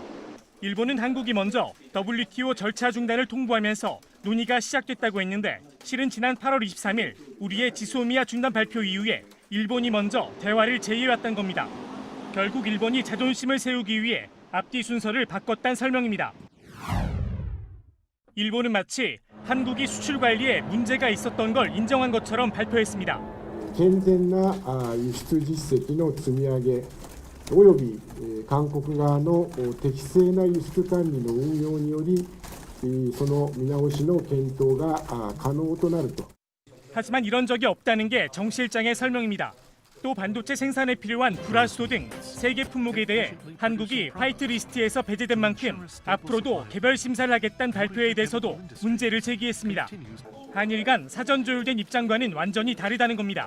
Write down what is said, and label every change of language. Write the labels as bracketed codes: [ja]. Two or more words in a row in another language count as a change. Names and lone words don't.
[ko] 일본은 한국이 먼저 WTO 절차 중단을 통보하면서 논의가 시작됐다고 했는데 실은 지난 8월 23일 우리의 지소미아 중단 발표 이후에 일본이 먼저 대화를 제의해왔던 겁니다. 결국 일본이 자존심을 세우기 위해 앞뒤 순서를 바꿨다는 설명입니다. 일본은 마치 한국이 수출 관리에 문제가 있었던 걸 인정한 것처럼 발표했습니다. [ja] 健全な輸出実績の積み上げおよび韓国側の適正な輸出管理の運用によりその見直しの検討が可能となると. [ko] 하지만 이런 적이 없다는 게 정 실장의 설명입니다. 또 반도체 생산에 필요한 불화수도 등 세계 품목에 대해 한국이 화이트리스트에서 배제된 만큼 앞으로도 개별 심사를 하겠다는 발표에 대해서도 문제를 제기했습니다. 한일 간 사전 조율된 입장과는 완전히 다르다는 겁니다.